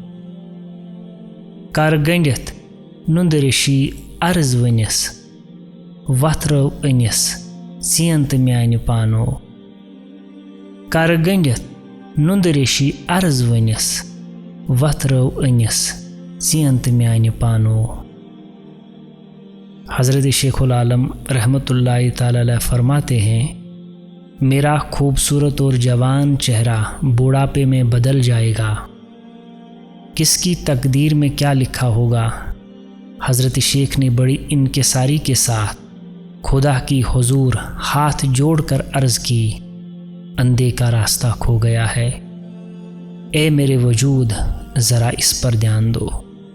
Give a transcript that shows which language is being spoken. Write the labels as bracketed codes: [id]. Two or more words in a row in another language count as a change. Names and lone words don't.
[ks] کر گٔنڈِتھ نُندٕ ریشی عرض ؤنِس، وَتھ رٲو أنِس ژین تہٕ میانہِ پانو۔ کر گٔنڈِتھ نُندٕ ریشی عرض ؤنِس، وَتھ رٲو أنِس ژین تہٕ میانہِ پانو۔ [ur] حضرت شیخ العالم رحمۃ اللہ تعالی علیہ فرماتے ہیں، میرا خوبصورت اور جوان چہرہ بوڑھاپے میں بدل جائے گا، کس کی تقدیر میں کیا لکھا ہوگا۔ حضرت شیخ نے بڑی انکساری کے ساتھ خدا کی حضور ہاتھ جوڑ کر عرض کی، اندھے کا راستہ کھو گیا ہے، اے میرے وجود ذرا اس پر دھیان دو۔